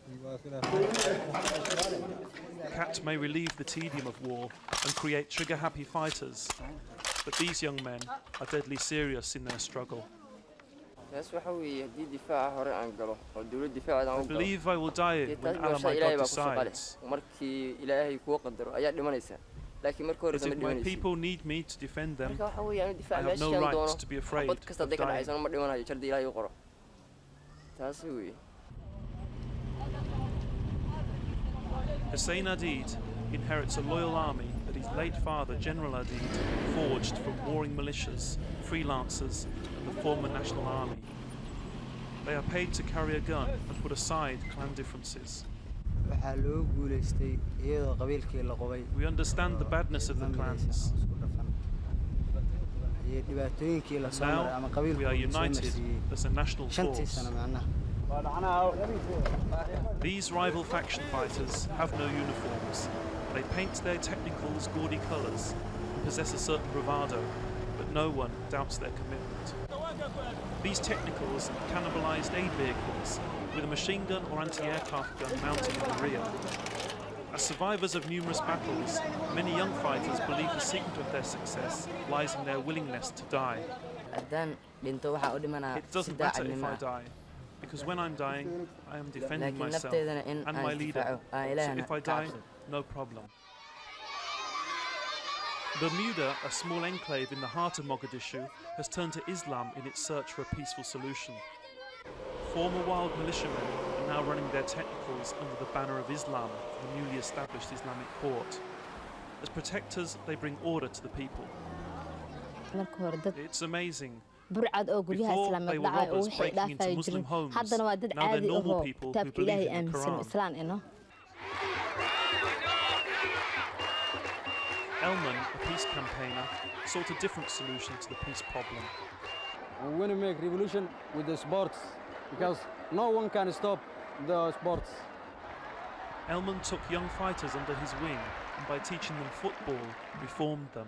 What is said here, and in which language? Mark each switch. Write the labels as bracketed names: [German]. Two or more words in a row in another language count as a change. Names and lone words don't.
[English] Cat may relieve the tedium of war and create trigger-happy fighters, but these young men are deadly serious in their struggle. I believe I will die when Allah my God decides. [Somali] laakiin markii hore [English] As [Somali] sama [English] if my [Somali] dhimanaysid [English] people need me to defend them, [Somali] marka waxa weeyaan [English] I [Somali] difaac [English] have no [Somali] meeshaan [English] right [Somali] doono [English] to be afraid [Somali] xabad kasta [English] of [Somali] hadday ka [English] dying. [Somali] dhacaysana ma dhimanayo jardi ilaahay u qoro taasi weeye [English] Hussein Adid inherits a loyal army that his late father, General Adid, forged from warring militias, freelancers, and the former National Army. They are paid to carry a gun and put aside clan differences. [Somali] waxaa loo guulaystay iyadoo qabiilkii la qobay [English] We understand the badness of the clans. [Somali] iyo dhibaatooyinkii la soo maray ama [English] Now [Somali] qabiilku [English] we are [Somali] uu soo [English] united [Somali] marsiiyey [English] as a national [Somali] shantii [English] force. [Somali] sano macnaha [English] These rival faction fighters have no uniforms. They paint their technicals gaudy colours and possess a certain bravado, but no one doubts their commitment. These technicals are cannibalised aid vehicles with a machine gun or anti-aircraft gun mounted in the rear. As survivors of numerous battles, many young fighters believe the secret of their success lies in their willingness to die. [Somali] haddaan dhinto waxaa u dhimanaa [English] It doesn't [Somali] si [English] matter if [Somali] daacadnimo [English] I die, because when I'm dying, I am defending [Somali] laakiin [English] myself [Somali] nafteedana in [English] and [Somali] aan [English] my leader. [Somali] difaaco aan [English] So [Somali] ilaahana [English] if I [Somali] ka [English] die, [Somali] cabsado [English] no problem. Bermuda, a small enclave in the heart of Mogadishu, has turned to Islam in its search for a peaceful solution. Former wild militiamen are now running their technicals under the banner of Islam for the newly established Islamic court. As protectors, they bring order to the people. [Somali] marka hore dad [English] It's amazing. [Somali] burcad oo guryaha [English] Before, [Somali] islaamka [English] they were [Somali] dhacay oo [English] robbers [Somali] waxay [English] breaking into [Somali] dhaafay [English] Muslim [Somali] jirin [English] homes. [Somali] haddana waa dad [English] Now they're [Somali] caadi [English] normal [Somali] ahoo [English] people who [Somali] kitaabka [English] believe [Somali] ilaahay [English] in the [Somali] aaminsan [English] Quran. [Somali] islaan ino [English] Elman, a peace campaigner, sought a different solution to the peace problem. We want to make revolution with the sports because no one can stop the sports. Elman took young fighters under his wing and by teaching them football, reformed them.